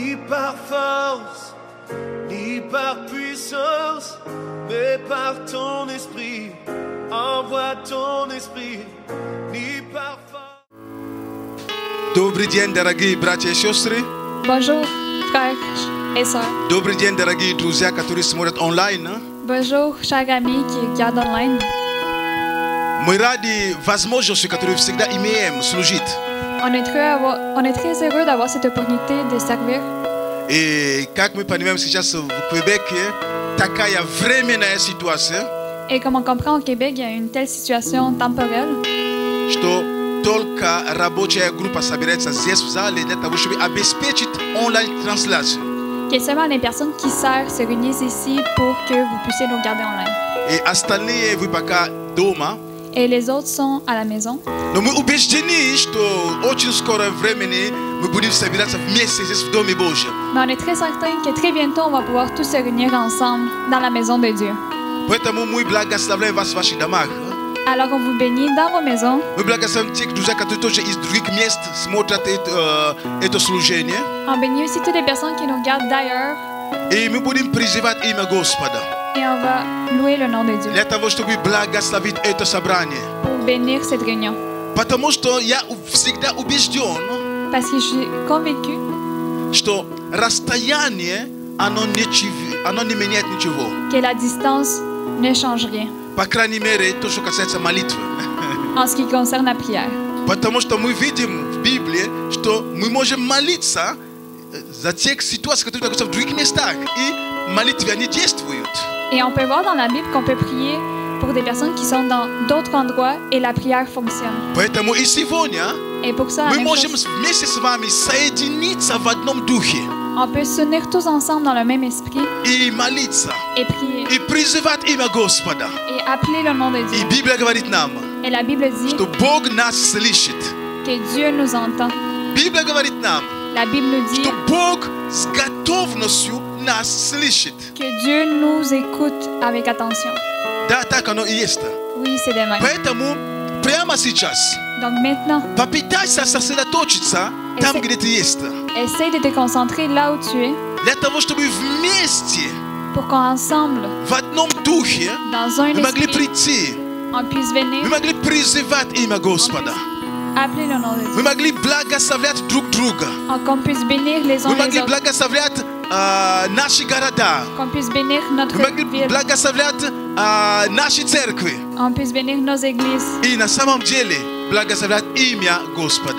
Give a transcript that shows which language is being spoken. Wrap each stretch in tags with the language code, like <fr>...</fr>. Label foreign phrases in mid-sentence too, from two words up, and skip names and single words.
<fr>par force, ni par puissance, mais par ton esprit. Envoie ton esprit, ni par force.</fr> <ru>Добрый день, дорогие братья и сестры.</ru> <fr>Bonjour, frères et sœurs.</fr> <ru>Добрый день, дорогие друзья, которые смотрят онлайн.</ru> <fr>Bonjour, chers amis qui regardent online.</fr> <ru>Мы рады возможности, которую всегда имеем, служить.</ru> <fr>On est très heureux d'avoir cette opportunité de servir.</fr> <ru>И как мы понимаем сейчас в Квебеке, такая временная ситуация,</ru> <fr>Et comme on comprend au Québec, il y a une telle situation temporelle</fr> <ru>что только рабочая группа собирается здесь в зале для того, чтобы обеспечить онлайн-трансляцию.</ru> <fr>que seulement les personnes qui servent se réunissent ici pour que vous puissiez nous regarder online.</fr> <ru>И остальные вы пока дома.</ru> <fr>Et les autres sont à la maison.</fr> <ru>Но мы убеждены, что очень скоро времени мы будем собираться вместе здесь в Доме Божьем.</ru> <fr>Mais on est très certain que très bientôt, on va pouvoir tous se réunir ensemble dans la maison de Dieu.</fr> <ru>Поэтому мы благословляем вас в ваших домах.</ru> <fr>Alors on vous bénit dans vos maisons.</fr> <ru>Мы благословляем тех друзей, которые тоже из других мест смотрят это служение.</ru> <fr>On bénit aussi toutes les personnes qui nous regardent d'ailleurs.</fr> <ru>И мы будем призывать имя Господа.</ru> <fr>Et on va louer le nom de Dieu</fr> <ru>Для того, чтобы благословить это собрание.</ru> <fr>pour bénir cette réunion.</fr> <ru>Потому что я всегда убежден,</ru> <fr>Parce que je suis convaincue</fr> <ru>что расстояние, оно не меняет ничего.</ru> <fr>que la distance ne change rien</fr> <ru>По крайней мере, то, что касается молитвы.</ru> <fr>en ce qui concerne la prière.</fr> <ru>Потому что мы видим в Библии, что мы можем молиться за тех ситуаций, которые находятся в других местах. И молитвы, они действуют.</ru> <fr>Et on peut voir dans la Bible qu'on peut prier pour des personnes qui sont dans d'autres endroits et la prière fonctionne.</fr> <ru>Поэтому и сегодня</ru> <fr>Et pour ça, la</fr> <ru>мы</ru> <fr>même</fr> <ru>можем</ru> <fr>chose,</fr> <ru>вместе с вами соединиться в одном духе</ru> <fr>on peut s'unir tous ensemble dans le même esprit</fr> <ru>и молиться,</ru> <fr>et prier</fr> <ru>и призывать имя Господа.</ru> <fr>et appeler le nom de</fr> <ru>И</ru> <fr>Dieu.</fr> <ru>Библия говорит нам,</ru> <fr>Et la Bible dit</fr> <ru>что Бог нас слышит.</ru> <fr>que Dieu nous entend.</fr> <ru>Библия говорит нам,</ru> <fr>La Bible nous dit</fr> <ru>что Бог с готовностью нас слышит.</ru> <fr>que Dieu nous écoute avec attention.</fr> <ru>Да, так оно и есть.</ru> <fr>Oui, c'est de même.</fr> <ru>Поэтому прямо сейчас</ru> <fr>Donc maintenant,</fr> <ru>попытайся сосредоточиться там, где ты есть.</ru> <fr>essaye de te concentrer là où tu es</fr> <ru>Для того, чтобы вместе,</ru> <fr>pour qu'ensemble,</fr> <ru>в одном духе,</ru> <fr>dans un</fr> <ru>мы могли</ru> <fr>esprit,</fr> <ru>прийти,</ru> <fr>on puisse venir</fr> <ru>мы могли призывать имя Господа,</ru> <fr>appeler le nom de</fr> <ru>мы</ru> <fr>Dieu.</fr> <ru>могли благословлять друг друга,</ru> <fr>Qu'on puisse bénir les uns</fr> <ru>мы</ru> <fr>les</fr> <ru>могли</ru> <fr>autres.</fr> <ru>благословлять наши города,</ru> <fr>Qu'on puisse bénir notre</fr> <ru>мы могли</ru> <fr>ville.</fr> <ru>благословлять наши церкви</ru> <fr>On puisse bénir nos églises</fr> <ru>и на самом деле благословлять имя Господа.</ru>